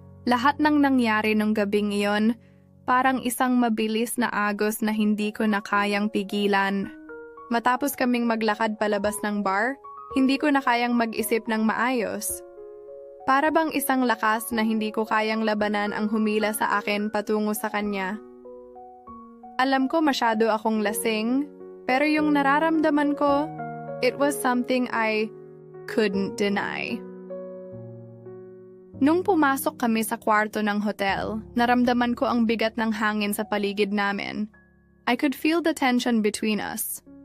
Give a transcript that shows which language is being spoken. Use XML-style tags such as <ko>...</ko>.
<tl>Lahat ng nangyari nung gabing iyon, parang isang mabilis na agos na hindi ko na kayang pigilan. Matapos kaming maglakad palabas ng bar, hindi ko na kayang mag-isip ng maayos. Para bang isang lakas na hindi ko kayang labanan ang humila sa akin patungo sa kanya. Alam ko masyado akong lasing, pero yung nararamdaman ko,</tl> <en>it was something I couldn't deny.</en> <tl>Nung pumasok kami sa kwarto ng hotel, naramdaman ko ang bigat ng hangin sa paligid namin.</tl> <en>I could feel the tension between us.</en>